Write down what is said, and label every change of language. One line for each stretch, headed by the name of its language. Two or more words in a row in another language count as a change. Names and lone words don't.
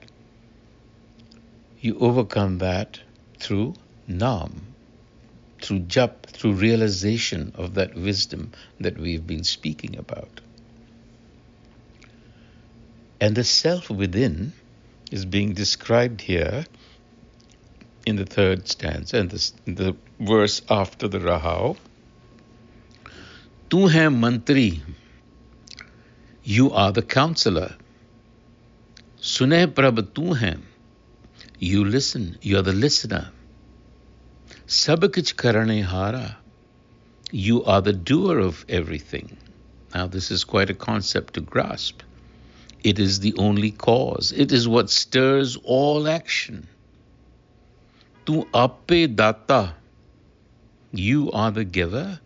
English: You overcome that through Naam, through Jap, through realization of that wisdom that we've been speaking about. And the self within is being described here in the third stanza, and the verse after the Rahau.
Punjabi: Tu hai mantri,
English: you are the counselor.
Punjabi: Suneh Prabh tu hai,
English: you listen, you are the listener.
Punjabi: Sab kich karane hara,
English: you are the doer of everything. Now this is quite a concept to grasp. It is the only cause. It is what stirs all action.
Punjabi: Tu ape data,
English: you are the giver.